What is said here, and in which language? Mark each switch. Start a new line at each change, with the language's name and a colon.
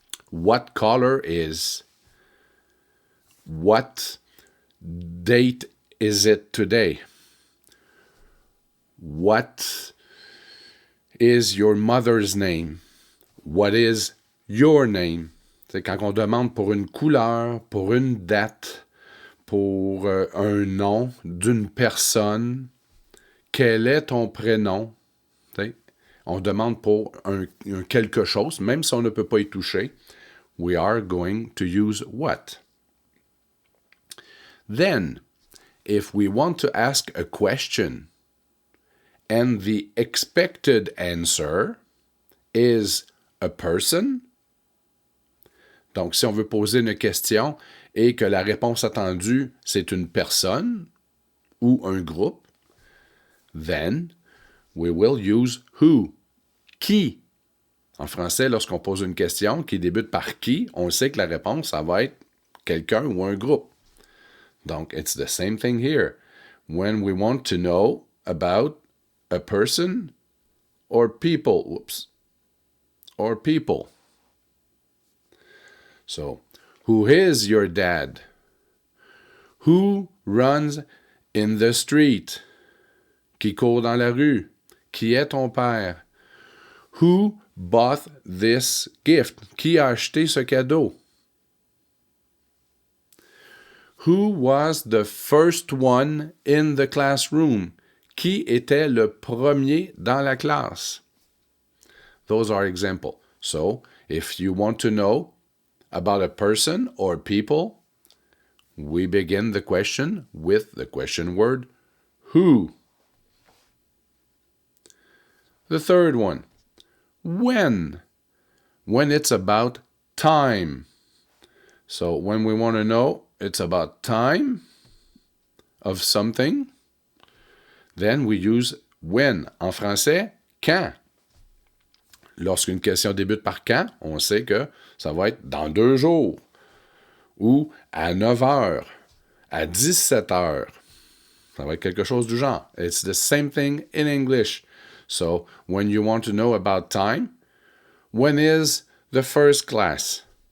English: What color is? What date is it today? What is your mother's name? What is your name?
French: C'est quand on demande pour une couleur, pour une date, pour un nom d'une personne, quel est ton prénom? T'sais? On demande pour un quelque chose, même si on ne peut pas y toucher.
English: We are going to use what? Then, if we want to ask a question and the expected answer is a person,
French: donc si on veut poser une question et que la réponse attendue c'est une personne ou un groupe,
English: then we will use who, qui.
French: En français, lorsqu'on pose une question qui débute par qui, on sait que la réponse, ça va être quelqu'un ou un groupe.
English: Donc, it's the same thing here. When we want to know about a person or people, or people. So, who is your dad? Who runs in the street?
French: Qui court dans la rue? Qui est ton père?
English: Who bought this gift?
French: Qui a acheté ce cadeau?
English: Who was the first one in the classroom?
French: Qui était le premier dans la classe?
English: Those are examples. So, if you want to know about a person or people, we begin the question with the question word who. The third one, when. When it's about time. So when we want to know it's about time of something, then we use when.
French: En français, quand. Lorsqu'une question débute par quand, on sait que ça va être dans 2 jours, ou à 9 heures, à 17 heures. Ça va être quelque chose du genre.
English: It's the same thing in English. So, when you want to know about time, when is the first class?